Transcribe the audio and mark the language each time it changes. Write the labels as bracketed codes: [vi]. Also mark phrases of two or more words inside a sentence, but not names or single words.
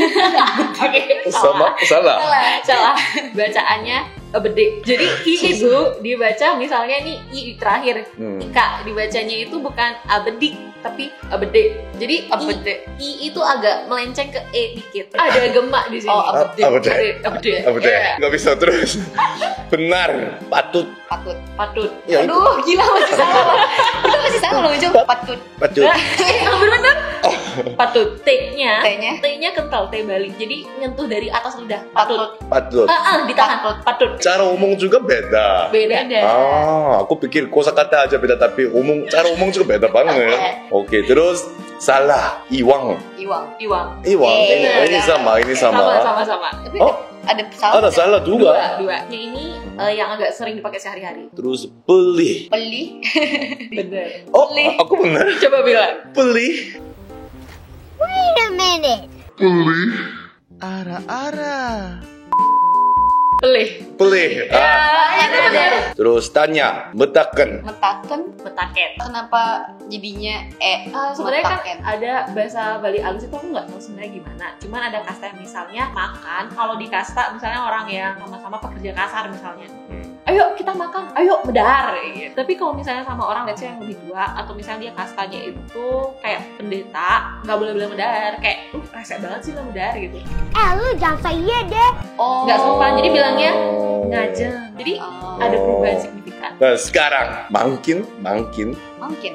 [id] Salah. Salah. Bacaannya abedik. Jadi i itu dibaca misalnya nih i terakhir. Ika dibacanya itu bukan abedik tapi abedik. Jadi i itu agak melenceng ke e dikit. Ada gemak di sini. Oh, abedik. Abedik. Nggak bisa terus. Benar. Patut. Ya, aduh, gila masih salah. Kita masih salah loh, coba patut. Hampir benar. Patut. T-nya kental, T Bali. Jadi nyentuh dari atas lidah. Patut. Ditahan. Patut. Cara omong juga beda. Beda. Aku pikir kosakata aja beda, tapi cara omong juga beda banget. Oke, terus salah. Iwang. Ini sama. Sama. Tapi Oh, ada salah. ada salah juga. Dua. Yang ini yang agak sering dipakai sehari-hari. Terus beli. Bener. Oh, aku benar. Coba bilang. Beli. [en] Wait a minute. [id] Beli. Itu bener. Terus tanya. Metaken. Metaken. Kenapa jadinya Sebenarnya kan metaken? ada bahasa Bali halus itu aku nggak tahu sebenarnya gimana. Cuman ada kasta yang misalnya makan. Kalau di kasta misalnya orang yang sama-sama pekerja kasar misalnya. Ayo kita makan, ayo medar gitu. Tapi kalau misalnya sama orang [en] let's say [id] yang lebih tua atau misalnya dia kastanya itu kayak pendeta, nggak boleh bilang medar. Kayak rese banget sih bilang medar gitu. Lu jangan saya deh. Oh, Nggak sopan. Jadi bilangnya ngajeng. Jadi ada perubahan signifikan. Nah, sekarang mungkin. mungkin.